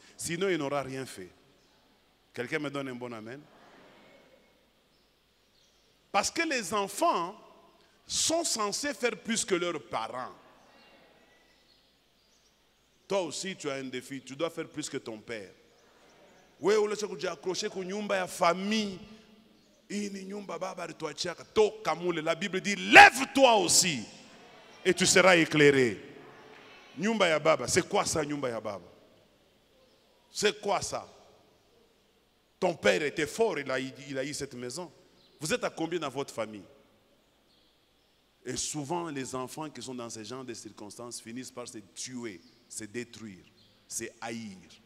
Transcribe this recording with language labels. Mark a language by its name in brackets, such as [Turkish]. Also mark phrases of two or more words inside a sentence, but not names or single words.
[French] Sinon, il n'aura rien fait. Quelqu'un me donne un bon amen? Parce que les enfants sont censés faire plus que leurs parents. Toi aussi, tu as un défi. Tu dois faire plus que ton père. Oui, on l'a accroché [Swahili] ku nyumba ya [French] famille. [Swahili] Ini nyumba baba alituachaka toka mule. [French] La Bible dit lève-toi aussi et tu seras éclairé. [Swahili] Nyumba ya baba, [French] c'est quoi ça [Swahili] nyumba ya baba? [French] C'est quoi ça? Ton père était fort, il a eu cette maison. Vous êtes à combien dans votre famille? Et souvent les enfants qui sont dans ce genre de circonstances finissent par se tuer, se détruire, se haïr.